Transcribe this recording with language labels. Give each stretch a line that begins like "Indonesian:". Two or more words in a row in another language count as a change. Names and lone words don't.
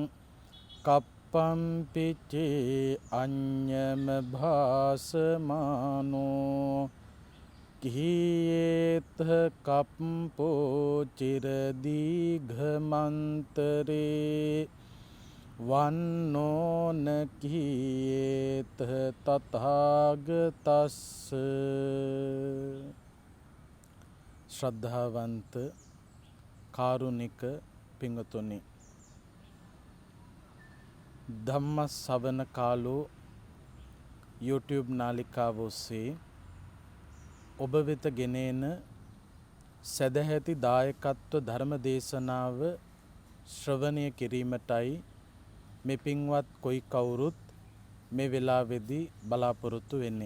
Pali: කප්පම්පිචේ අඤ්ඤම භාසමානෝ කිහියේත කප්පෝ චිරදීඝමන්තරේ වන්නෝන කිහියේත තථාගතස්ස.
Sinhala: ශ්‍රද්ධාවන්ත කාරුණික පිංගතුනි, ධම්මස්සවන කාලෝ YouTube නාලිකාව ඔස්සේ ඔබ වෙත ගෙනෙන සදැහැති දායකත්ව ධර්ම දේශනාව ශ්‍රවණය කිරීමටයි මේ පින්වත් කොයි කවුරුත් මේ වෙලාවේදී බලාපොරොත්තු වෙන්නේ.